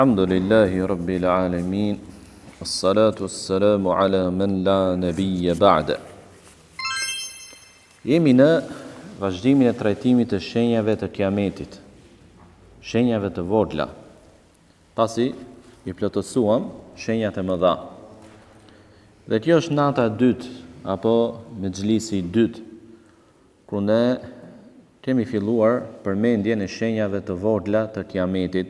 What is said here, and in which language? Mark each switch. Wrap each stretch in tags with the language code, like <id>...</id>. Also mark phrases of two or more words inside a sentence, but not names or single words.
<ar>الحمد لله رب العالمين. الصلاة والسلام على من لا نبي بعده.</ar> <sq>Jemi në vazhdimin e trajtimit të shenjave të kiametit, shenjave të vogla, pasi i plotësuam shenjat e mëdha. Dhe kjo është nata e dytë, apo mexhlisi i dytë, ku ne kemi filluar përmendjen e shenjave të vogla të kiametit.</sq>